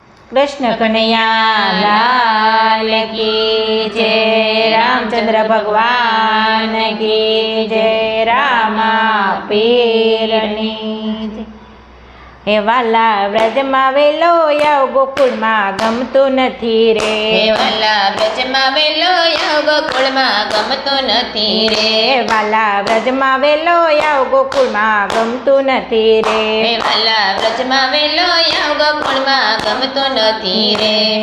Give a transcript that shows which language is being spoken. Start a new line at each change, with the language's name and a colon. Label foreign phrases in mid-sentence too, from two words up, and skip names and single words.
Hindi: कृष्ण कन्हैया लाल की जय। रामचंद्र भगवान की जय। रामा पीरनी जय।
Gujarati: હે વાલા व्रजમાં વેલો આવ ગોકુળમાં ગમતું નથી રે। હે વાલા વ્રજમાં વેલો આવ ગોકુળમાં ગમતો નથી રે। હે વાલા વ્રજમાં વેલો આવ ગોકુળમાં ગમતું નથી રે। હે વાલા વ્રજમાં વેલો આવ ગોકુળમાં ગમતો નથી રે।